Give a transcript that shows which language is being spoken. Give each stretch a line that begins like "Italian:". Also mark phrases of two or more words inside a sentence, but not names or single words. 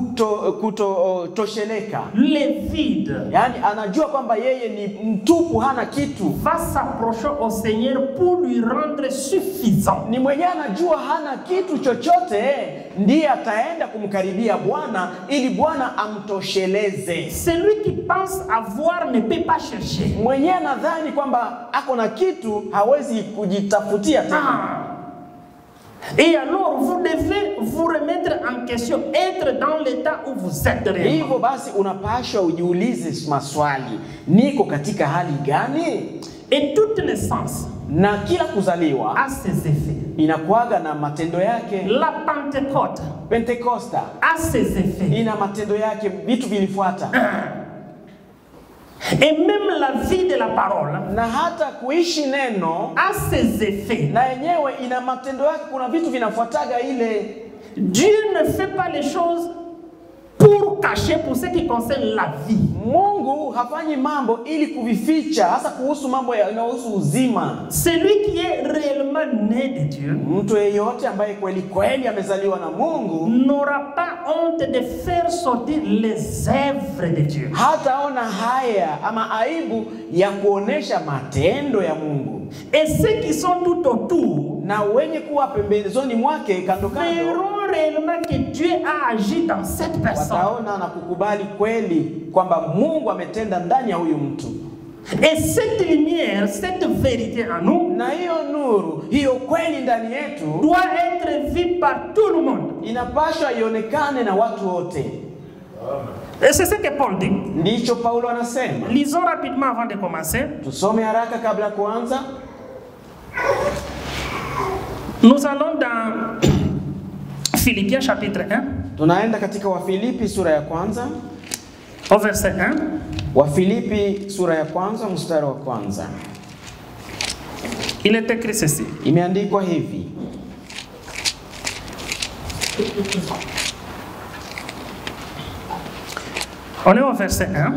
Swahili: tosheleka,
French: le vide,
Swahili: yani anajua kwamba yeye ni mtupu, hana kitu,
French: va s'approcher au Seigneur pour lui rendre suffisant.
Swahili: Ni mwenye anajua hana kitu chochote, ndiye ataenda kumkaribia Bwana ili Bwana amtosheleze.
French: Celui qui pense avoir ne peut pas chercher.
Swahili: Mwenye anadhani kwamba ako na kitu hawezi kujitafutia tena.
French: Et alors vous devez vous remettre en question, être dans l'état où vous êtes réellement.
Swahili: Hivyo basi unapaswa ujiulize maswali, niko katika hali gani?
French: Et toute naissance,
Swahili: na kila kuzaliwa,
French: a ses effets.
Swahili: Inakuaga na matendo yake.
French: La Pentecôte,
Swahili: Pentecosta,
French: a ses effets.
Swahili: Ina matendo yake, vitu vilifuata.
French: Et même la vie de la parole,
Swahili: na hata kuishi neno,
French: a ses effets.
Swahili: Na yenyewe ina matendo yake, kuna vitu vinafuataga ile.
French: Dieu ne fait pas les choses pour cacher pour ce qui concerne la vie.
Swahili: Mungu hafanyi mambo ili kuvificha, hasa kuhusu mambo yanayohusu uzima.
French: Celui qui est réellement né de Dieu,
Swahili: mtu yeyote ambaye kweli kweli amezaliwa na Mungu,
French: n'aura pas honte de faire sortir les œuvres de Dieu.
Swahili: Hataona haya ama aibu ya kuonesha matendo ya Mungu.
French: Et ceux qui sont tout autour,
Swahili: na wenye kuwa pembezoni mwake kando kando,
French: verront réellement que Dieu a agi dans cette personne.
Swahili: Wataona na kukubali kweli kwamba Mungu ametenda ndani ya huyu mtu.
French: Et cette lumière, cette vérité en nous,
Swahili: na hiyo nuru, hiyo kweli ndani yetu,
French: doit être vue par tout le monde.
Swahili: Inapaswa ionekane na watu wote.
French: Et c'est ce que Paul dit.
Swahili: Ndicho Paulo anasema.
French: Lisons rapidement avant de commencer.
Swahili: Tusome haraka kabla kuanza.
French: Nous allons dans Philippiens chapitre 1.
Swahili: Tunaenda katika Wafilipi sura ya kwanza.
French: Au verset 1.
Swahili: Wafilipi sura ya kwanza mstari wa kwanza.
French: Il est écrit ceci.
Swahili: Imeandikwa hivi.
French: On est au verset 1.